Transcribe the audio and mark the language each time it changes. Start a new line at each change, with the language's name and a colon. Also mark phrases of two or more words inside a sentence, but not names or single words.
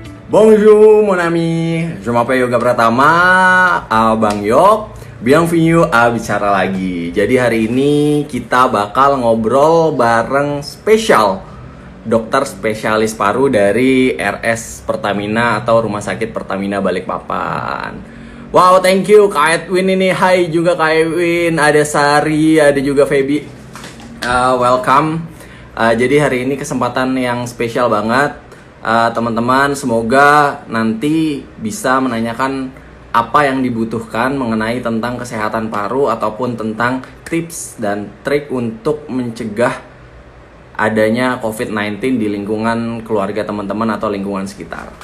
French: Bonjour mon ami, je m'appelle Yoga Pratama, Bang Yok. Bienvenue a bicara lagi.
Indonesian: Jadi hari ini kita bakal ngobrol bareng spesial dokter spesialis paru dari RS Pertamina atau Rumah Sakit Pertamina Balikpapan.
English: Wow, thank you Kak Edwin ini.
Indonesian: Hai juga Kak Edwin, ada Sari, ada juga Feby.
English: Welcome.
Indonesian: Jadi hari ini kesempatan yang spesial banget. Teman-teman, semoga nanti bisa menanyakan apa yang dibutuhkan mengenai tentang kesehatan paru ataupun tentang tips dan trik untuk mencegah adanya COVID-19 di lingkungan keluarga teman-teman atau lingkungan sekitar.